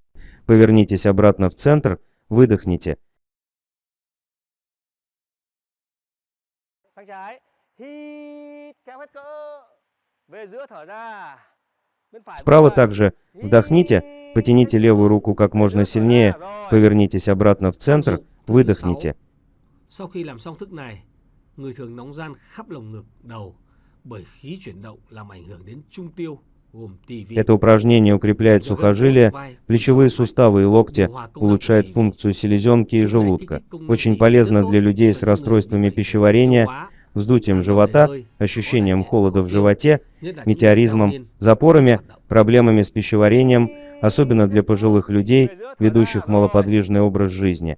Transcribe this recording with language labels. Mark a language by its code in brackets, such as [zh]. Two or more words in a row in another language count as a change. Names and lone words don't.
[ru] Повернитесь обратно в центр, выдохните. Справа также вдохните, потяните левую руку как можно сильнее, повернитесь обратно в центр, выдохните. [vi] Sau khi làm xong thức này, người thường nóng ran khắp lồng ngực, đầu bởi khí chuyển động làm ảnh hưởng đến trung tiêu, gồm tỳ vị. [ru] Это упражнение укрепляет сухожилия, плечевые суставы и локти, улучшает функцию селезенки и желудка. Очень полезно для людей с расстройствами пищеварения, вздутием живота, ощущением холода в животе, метеоризмом, запорами, проблемами с пищеварением, особенно для пожилых людей, ведущих малоподвижный образ жизни.